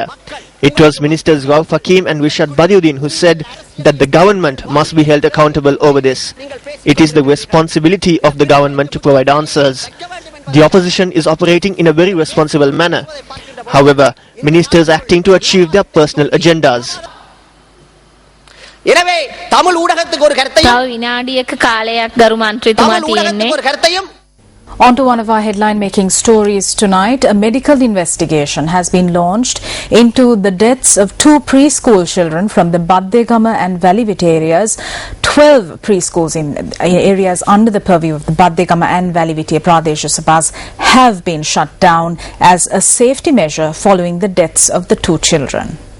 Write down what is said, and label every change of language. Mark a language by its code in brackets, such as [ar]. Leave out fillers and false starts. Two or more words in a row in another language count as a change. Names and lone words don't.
[en] It was Ministers Rauf Hakim and Rishad Badiuddin who said that the government must be held accountable over this. It is the responsibility of the government to provide answers. The opposition is operating in a very responsible manner. However, ministers acting to achieve their personal agendas. [ta] எனவே தமிழ் ஊடகத்துக்கு ஒரு கருத்தையும் [si] විනාඩියක කාලයක් ගරු මන්ත්‍රීතුමා තියෙන්නේ. [en] On to one of our headline-making stories tonight. A medical investigation has been launched into the deaths of 2 preschool children from the Baddegama and Valivit areas. 12 preschools in areas under the purview of the Baddegama and Valivit Pradesh Sabhas have been shut down as a safety measure following the deaths of the 2 children.